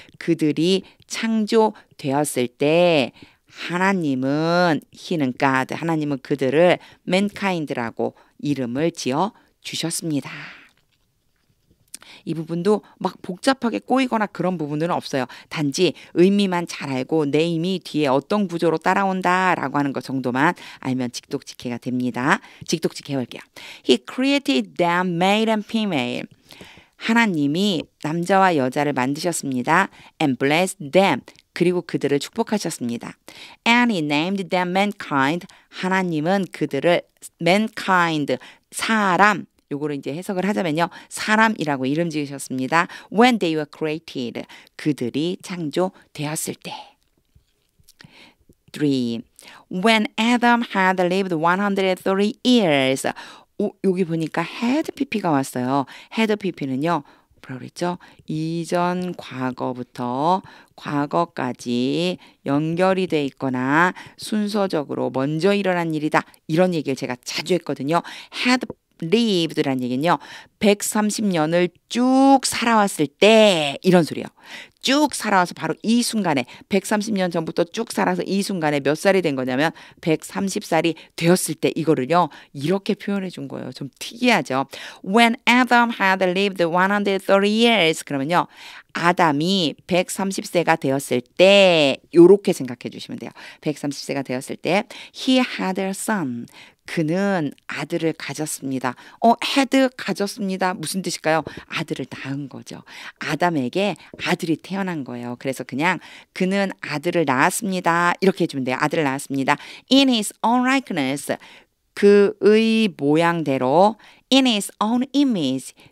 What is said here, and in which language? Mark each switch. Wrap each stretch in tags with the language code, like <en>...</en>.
<ko>그들이 창조되었을 때 하나님은 he는 God, 하나님은 그들을 mankind라고 이름을 지어 주셨습니다. 이 부분도 막 복잡하게 꼬이거나 그런 부분들은 없어요. 단지 의미만 잘 알고 네임이 뒤에 어떤 구조로 따라온다라고 하는 것 정도만 알면 직독직해가 됩니다. 직독직해 볼게요.</ko> <en>He created them male and female.</en> <ko>하나님이 남자와 여자를 만드셨습니다.</ko> <en>And blessed them.</en> <ko>그리고 그들을 축복하셨습니다.</ko> <en>And he named them mankind.</en> <ko>하나님은 그들을 mankind, 사람, 요거를 이제 해석을 하자면요. 사람이라고 이름 지으셨습니다.</ko> <en>When they were created.</en> <ko>그들이 창조되었을 때.</ko> <en>3. When Adam had lived 130 years.</en> <ko>여기 보니까 had pp가 왔어요. had pp는요. 뭐라고 그랬죠? 이전 과거부터 과거까지 연결이 돼 있거나 순서적으로 먼저 일어난 일이다. 이런 얘기를 제가 자주 했거든요. had lived라는 얘기는요. 130년을 쭉 살아왔을 때 이런 소리예요. 쭉 살아와서 바로 이 순간에 130년 전부터 쭉 살아서 이 순간에 몇 살이 된 거냐면 130살이 되었을 때 이거를요. 이렇게 표현해 준 거예요. 좀 특이하죠.</ko> <en>When Adam had lived 130 years</en> <ko>그러면요. 아담이 130세가 되었을 때 이렇게 생각해 주시면 돼요. 130세가 되었을 때</ko> <en>he had a son.</en> <ko>그는 아들을 가졌습니다. had 가졌습니다. 무슨 뜻일까요? 아들을 낳은 거죠. 아담에게 아들이 태어난 거예요. 그래서 그냥 그는 아들을 낳았습니다. 이렇게 해주면 돼요. 아들을 낳았습니다.</ko> <en>In his own likeness.</en> <ko>그의 모양대로.</ko> <en>In his own image.</en>